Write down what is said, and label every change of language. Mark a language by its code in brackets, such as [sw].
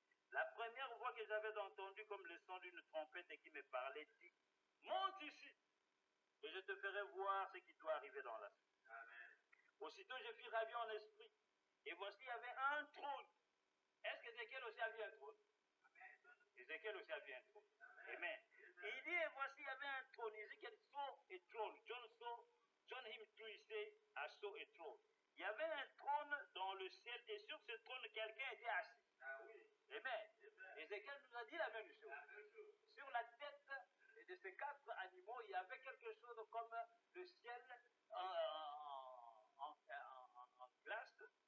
[fr] La première voix que j'avais entendue comme le son d'une trompette et qui me parlait dit, monte ici et je te ferai voir ce qui doit arriver dans la suite. Amen. Aussitôt je fus ravi en esprit et voici il y avait un trône. Est-ce qu'Ézéchiel aussi a vu un trône? Ézéchiel aussi a vu un trône. Amen. Il dit, et voici, il y avait un trône. [en] Ézéchiel saw a throne. John him too, he said, I saw a throne. [fr] Il y avait un trône dans le ciel et sur ce trône, quelqu'un était assis. Ah oui. Amen. Ézéchiel nous a dit la même chose. Sur la tête de ces 4 animaux, il y avait quelque chose comme le ciel en glace.